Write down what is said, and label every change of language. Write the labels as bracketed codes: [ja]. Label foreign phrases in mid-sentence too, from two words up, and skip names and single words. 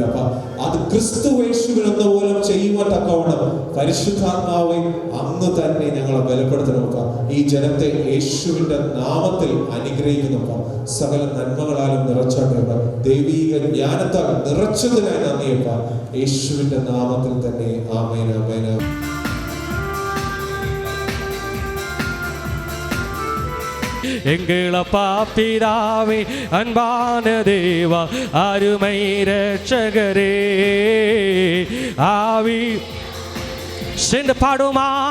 [ml] അത് ക്രിസ്തു യേശുവിൽ എന്ന പോലെ ചെയ്യുവാൻ തക്കവണ്ണം പരിശുദ്ധാത്മാവെ അങ്ങ് തന്നെ ഞങ്ങളെ ബലപ്പെടുത്തണം. ഈ ജനത്തെ യേശുവിന്റെ നാമത്തിൽ അനുഗ്രഹിക്കുന്നു. സകല നന്മകളാലും നിറച്ചോട്ടെ. ദൈവീക ജ്ഞാനത്താൽ നിറച്ചതിനായി നന്ദിയപ്പ. യേശുവിന്റെ നാമത്തിൽ തന്നെ ആമേൻ, ആമേൻ. [ta] எங்கள் அப்பா பிதாவே, அன்பான தேவா, அருமை இரட்சகரே, ஆவி சென்று பாடுமா.